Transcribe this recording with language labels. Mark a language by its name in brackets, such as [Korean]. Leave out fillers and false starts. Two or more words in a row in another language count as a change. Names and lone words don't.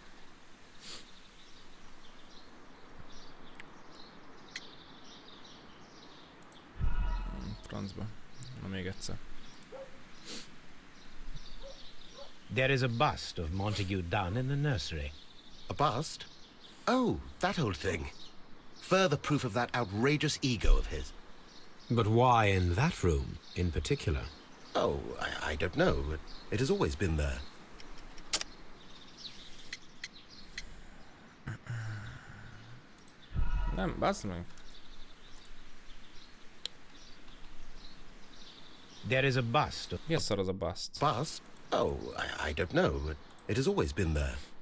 [Hungarian] Francba. Na még egyszer. [English] There is a bust of Montague Dunn in the nursery. A bust? Oh, that old thing. Further proof of that outrageous ego of his. But why in that room in particular? Oh, I don't know. It has always been there. [Hungarian] Nem, bassz meg. [English] There is a bust of... [Hungarian] Mi a szar az a bust? [English] Bust? Oh, I don't know. It has always been there.